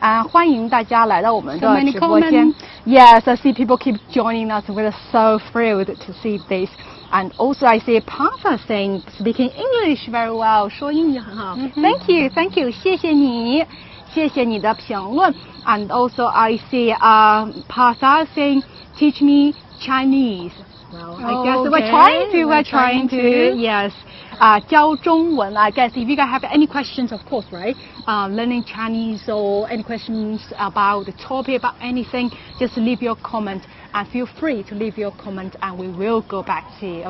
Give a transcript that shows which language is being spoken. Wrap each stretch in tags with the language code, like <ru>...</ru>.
<zh>欢迎大家来到我们的直播间。</zh> <en>Yes, I see people keep joining us. We're so thrilled to see this. And also I see Papa saying speaking English very well.</en> <zh>说英语很好。</zh> <en>Thank you,</en> <zh>谢谢你，谢谢你的评论。</zh> <en>And also I see Papa saying teach me Chinese. Well, I guess we're trying to. Yes.</en> <zh>教中文</zh> <en>I guess if you guys have any questions, of course, right? Learning Chinese or any questions about the topic, about anything, just leave your comment and feel free to leave your comment and we will go back to you.</en>